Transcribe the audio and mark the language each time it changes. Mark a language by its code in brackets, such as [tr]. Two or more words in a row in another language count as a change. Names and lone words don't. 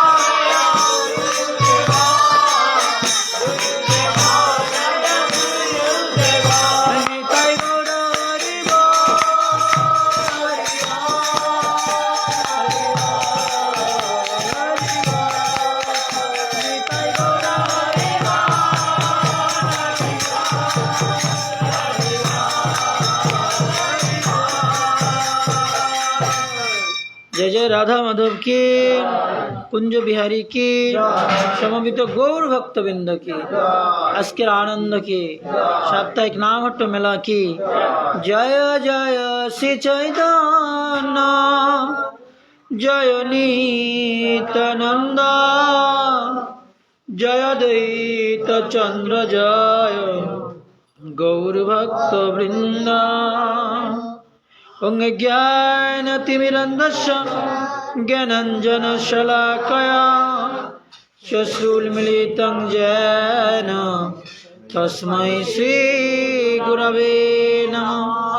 [bn] নিতাই গৌর হরি বোল, হরি নিতাই গৌর হরি [hi] जय जय राधा माधव की, कुंज बिहारी की, समबित गौर भक्तबिंद की, [bn] আজকের আনন্দ की, সাপ্তাহিক নামহট্ট মেলা की। জয় জয় শ্রী চৈতন্য, জয় নিত্যানন্দ, জয় দ্বৈত চন্দ্র, জয় গৌর ভক্ত বৃন্দ। [sa] ओं ज्ञानतिमिरन्धस्य ज्ञानञ्जनशलाकया चक्षुर्मिलितं येन तस्मै श्रीगुरवे नमः।